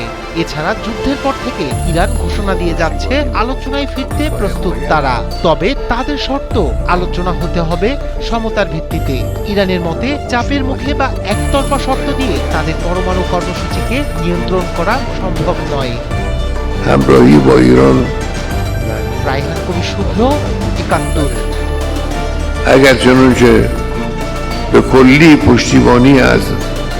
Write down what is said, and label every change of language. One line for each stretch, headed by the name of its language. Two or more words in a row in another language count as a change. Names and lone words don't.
Bangla: এছাড়া যুদ্ধের পর থেকে ইরান ঘোষণা দিয়ে যাচ্ছে আলোচনায় ফিরতে প্রস্তুত তারা। তবে তাদের শর্ত আলোচনা হতে হবে সমতার ভিত্তিতে। ইরানের মতে চাপের মুখে বা একতরফা শর্ত দিয়ে তাদের পরমাণু কর্মসূচিকে নিয়ন্ত্রণ করা সম্ভব নয়।
Persian: همراهی با ایران
Bangla: রায়হান কবি শুভ্র, 71।
Persian: اگر چنانچه به کلی پشتیبانی از